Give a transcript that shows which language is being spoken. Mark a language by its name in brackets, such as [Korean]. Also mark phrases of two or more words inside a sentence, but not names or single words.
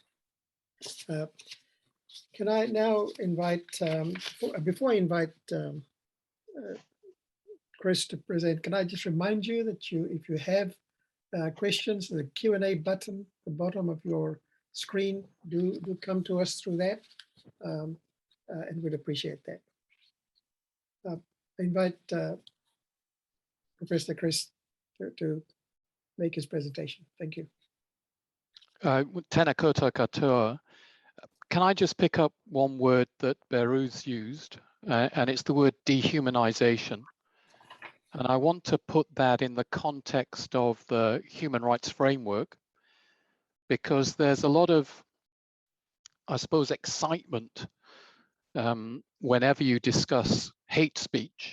[English] Can I now invite, before I invite Kris to present, can I just remind you that if you have questions, the Q&A button at the bottom of your screen, do come to us through that, and we'd appreciate that. I invite Professor Kris to make his presentation. Thank you. [Māori] Tēnā koutou katoa. [English] Can I just pick up one word that Behrouz used, and it's the word dehumanization. And I want to put that in the context of the human rights framework, because there's a lot of, I suppose, excitement whenever you discuss hate speech.